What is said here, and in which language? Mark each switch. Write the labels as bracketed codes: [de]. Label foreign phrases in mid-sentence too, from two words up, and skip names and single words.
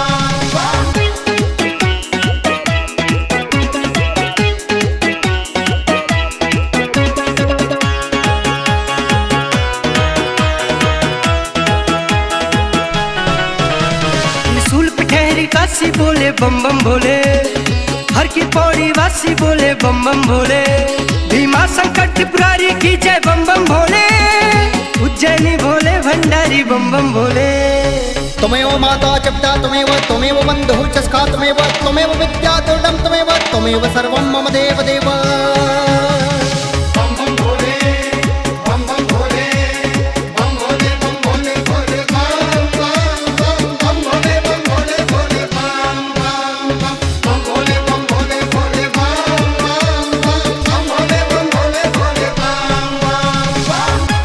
[hi] त्रिशूल पे ठहरी काशी बोले बम बम भोले, हर की पौड़ी वासी बोले बम बम भोले, भीमा संकट त्रिपुरारी की जय बम बम भोले, उज्जैनी भोले भंडारी बम बम भोले। [sa] त्वमेव माता च पिता त्वमेव, त्वमेव बन्धुः च सखा त्वमेव, त्वमेव विद्या दुर्लभं त्वमेव, त्वमेव सर्वं मम देव देव। [hi] बम बम भोले, बम बम भोले, बम भोले बम भोले भोले बम भोले बम भोले भोले बम भोले बम भोले भोले बम भोले बम भोले भोले बम।